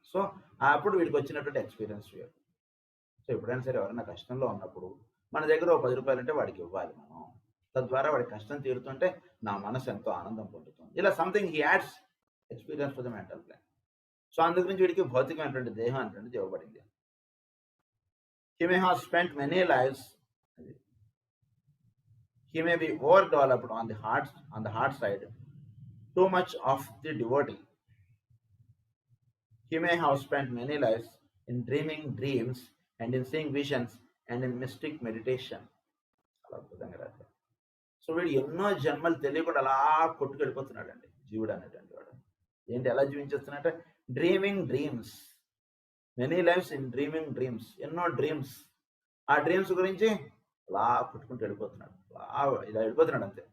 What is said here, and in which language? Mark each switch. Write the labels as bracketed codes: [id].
[te] So అప్పుడు వీడికి వచ్చినటువంటి ఎక్స్పీరియన్స్ వేరు. సో ఎప్పుడైనా సరే ఎవరైనా కష్టంలో ఉన్నప్పుడు మన దగ్గర ఒక 10 రూపాయలు అంటే వాడికి ఇవ్వాలి మనం. తద్వారా వాడి కష్టం తీరుతుంటే నా మనసు ఎంతో ఆనందం పొందుతుంది. ఇలా [en] Something he adds experience for the mental plan. [te] So అందు గురించి వీడికి భౌతికమైనటువంటి దేహం అనేటువంటిది ఇవ్వబడింది. [en] He may have spent many lives. He may be overdeveloped on the heart side, too much of the devotee. He may have spent many lives in dreaming dreams and in seeing visions and in mystic meditation. [te] So వీడు ఎన్నో జన్మలు తెలియకుండా అలా కొట్టుకెళ్ళిపోతున్నాడండి జీవుడు అనేటువంటి వాడు. ఏంటి ఎలా జీవించేస్తున్నట్టే [en] dreaming dreams, many lifes in dreaming dreams, [te] ఎన్నో డ్రీమ్స్. ఆ డ్రీమ్స్ గురించి అలా కొట్టుకుంటూ వెళ్ళిపోతున్నాడు, ఇలా వెళ్ళిపోతున్నాడు అంతే.